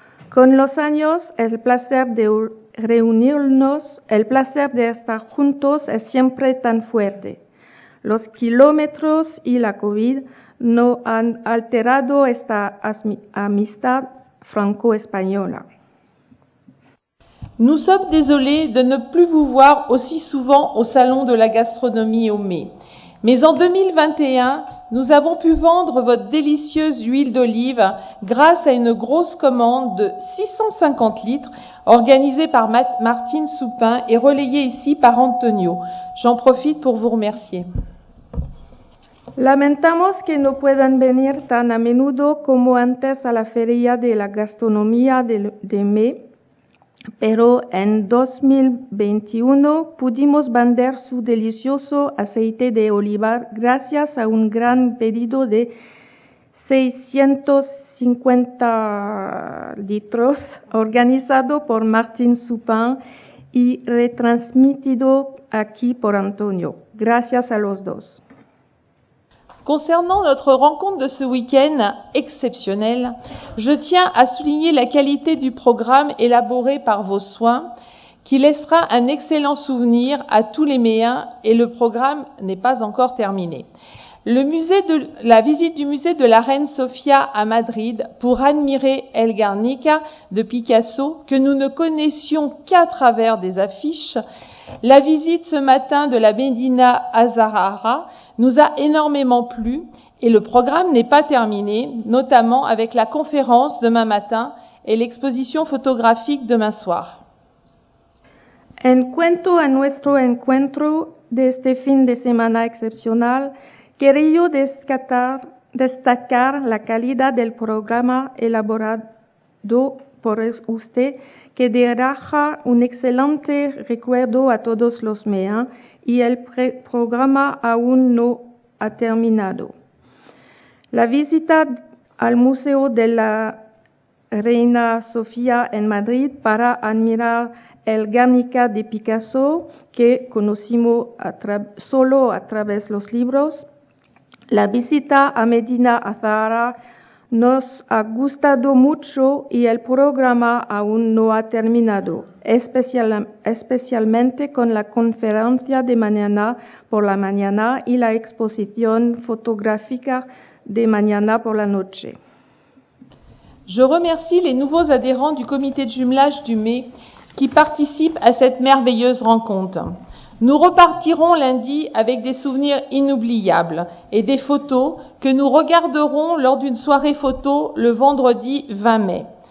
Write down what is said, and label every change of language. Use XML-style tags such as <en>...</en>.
<es>Con los años, el placer de reunirnos, el placer de estar juntos es siempre tan fuerte. Los kilómetros y la COVID no han alterado esta amistad franco-espagnole.</es> <fr>Nous sommes désolés de ne plus vous voir aussi souvent au Salon de la gastronomie au Mai. Mais en 2021, Nous avons pu vendre votre délicieuse huile d'olive grâce à une grosse commande de 650 litres organisée par Martine Soupin et relayée ici par Antonio. J'en profite pour vous remercier.</fr> <es>Lamentamos que no puedan venir tan a menudo como antes a la Feria de la Gastronomía de Mai, pero en 2021 pudimos vender su delicioso aceite de oliva gracias a un gran pedido de 650 litros organizado por Martín Soupin y retransmitido aquí por Antonio. Gracias a los dos.</es> <fr>Concernant notre rencontre de ce week-end exceptionnel, je tiens à souligner la qualité du programme élaboré par vos soins, qui laissera un excellent souvenir à tous les Méens, et le programme n'est pas encore terminé. La visite du musée de la Reine Sofia à Madrid pour admirer El Guernica de Picasso, que nous ne connaissions qu'à travers des affiches, la visite ce matin de la Médina Azahara nous a énormément plu et le programme n'est pas terminé, notamment avec la conférence demain matin et l'exposition photographique demain soir.</fr> <es>En cuanto a nuestro encuentro de este fin de semana excepcional, quería destacar la calidad del programa elaborado por usted, que deja un excelente recuerdo a todos los Méens y el programa aún no ha terminado. La visita al Museo de la Reina Sofía en Madrid para admirar el Guernica de Picasso, que conocimos solo a través de los libros. La visita a Medina Azahara nos ha gustado mucho y el programa aún no ha terminado, especialmente con la conferencia de mañana por la mañana y la exposición fotográfica de mañana por la noche.</es> <fr>Je remercie les nouveaux adhérents du comité de jumelage du Mai qui participent à cette merveilleuse rencontre. Nous repartirons lundi avec des souvenirs inoubliables et des photos que nous regarderons lors d'une soirée photo le vendredi 20 mai.</fr>